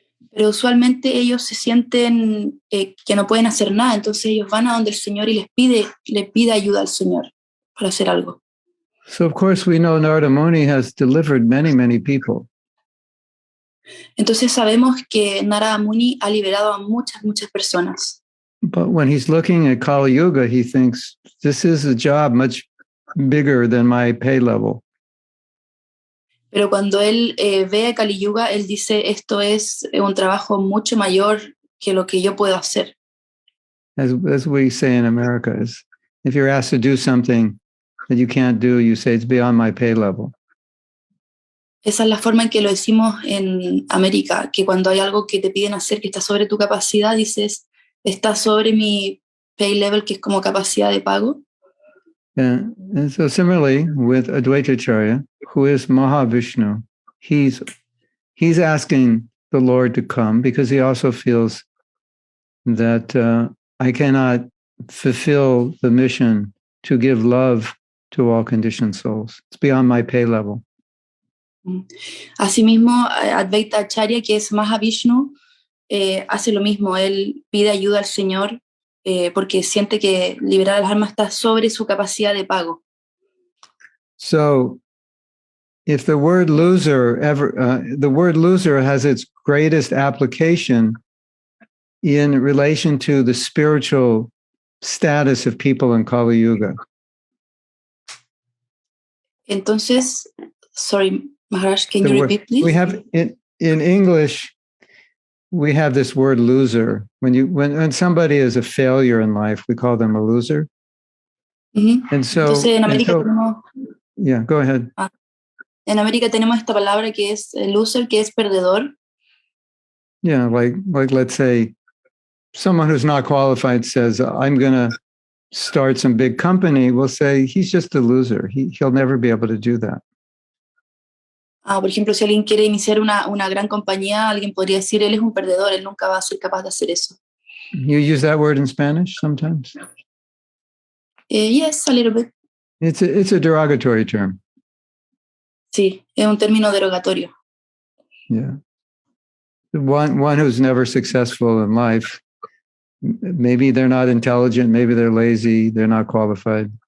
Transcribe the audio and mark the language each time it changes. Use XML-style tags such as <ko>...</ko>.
<es>Pero usualmente ellos se sienten que no pueden hacer nada, entonces ellos van a donde el Señor y le pide ayuda al Señor para hacer algo.</es> <en>So of course we know Narada Muni has delivered many, many people.</en> <es>Entonces sabemos que Narada Muni ha liberado a muchas, muchas personas.</es> <en>But when he's looking at Kali Yuga, he thinks, this is a job much bigger than my pay level.</en> <es>Pero cuando él ve a Kali Yuga, él dice, esto es un trabajo mucho mayor que lo que yo puedo hacer.</es> <en>As we say in America, is if you're asked to do something that you can't do, you say it's beyond my pay level.</en> <es>Esa es la forma en que lo decimos en América, que cuando hay algo que te piden hacer que está sobre tu capacidad, dices, está sobre mi pay level, que es como capacidad de pago.</es> <en>And so similarly with Advaita Acharya, who is Mahavishnu, he's asking the Lord to come because he also feels that I cannot fulfill the mission to give love to all conditioned souls. It's beyond my pay level.</en> <es>Asimismo, Advaita Acharya, que es Mahavishnu, hace lo mismo. Él pide ayuda al Señor porque siente que liberar a las almas está sobre su capacidad de pago.</es> <en>So, if the word loser the word loser has its greatest application in relation to the spiritual status of people in Kali Yuga. Entonces, sorry, Maharaj, can you repeat, please? We have in English, we have this word loser. When somebody is a failure in life, we call them a loser. Mm-hmm. And so,</en> <es>entonces, en América tenemos,</es> <en>yeah, go ahead.</en> <es>En América tenemos esta palabra que es loser, que es perdedor.</es> <en>Yeah, like let's say someone who's not qualified says, I'm going to start some big company. We'll say he's just a loser. He'll never be able to do that.</en> <es>Por ejemplo, si alguien quiere iniciar una gran compañía, alguien podría decir, él es un perdedor, él nunca va a ser capaz de hacer eso.</es> <en>You use that word in Spanish sometimes? Yes, a little bit. It's a derogatory term.</en> <es>Sí, es un término derogatorio.</es> <en>Yeah. One who's never successful in life, maybe they're not intelligent, maybe they're lazy, they're not qualified.</en>